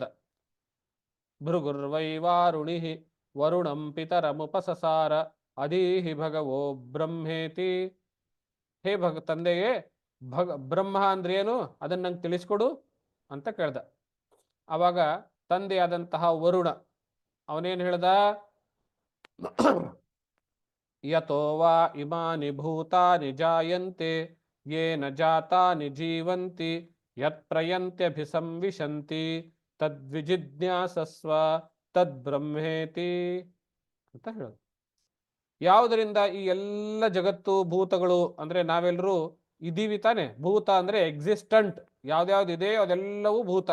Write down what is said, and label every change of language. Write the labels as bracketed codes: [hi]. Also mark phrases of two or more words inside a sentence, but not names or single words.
[sa] ಭೃಗುರ್ವೈವಾರುಣಿ ವರುಣಂ ಪಿತರಮುಪಸಸಾರ ಅದೀಹಿ ಭಗವೋ ಬ್ರಹ್ಮೇತಿ. [kn] ಹೇ ತಂದೆಯೇ, ಬ್ರಹ್ಮ ಅಂದ್ರೆ ಏನು ಅದನ್ನ ನಂಗೆ ತಿಳಿಸ್ಕೊಡು ಅಂತ ಕೇಳ್ದ. ಆವಾಗ ತಂದೆಯಾದಂತಹ ವರುಣ ಅವನೇನು ಹೇಳ್ದ? [sa] ಯತೋ ವಾ ಇಮಾನಿ ಭೂತಾನಿ ಜಾಯಂತೆ ಯೇನ ಜಾತಾನಿ ಜೀವಂತಿ ಯತ್ ಪ್ರಯಂತ್ಯಭಿಸಂವಿಶಂತಿ ತದ್ವಿಜಿಜ್ಞಾಸಸ್ವ ತದ್ಬ್ರಹ್ಮೇತಿ [kn] ಅಂತ ಹೇಳೋದು. ಯಾವುದರಿಂದ ಈ ಎಲ್ಲ ಜಗತ್ತು ಭೂತಗಳು ಅಂದ್ರೆ ನಾವೆಲ್ಲರೂ ಇದೀವಿ ತಾನೆ. ಭೂತ ಅಂದ್ರೆ ಎಕ್ಸಿಸ್ಟೆಂಟ್, ಯಾವ್ದ್ಯಾವ್ದಿದೆ ಅದೆಲ್ಲವೂ ಭೂತ.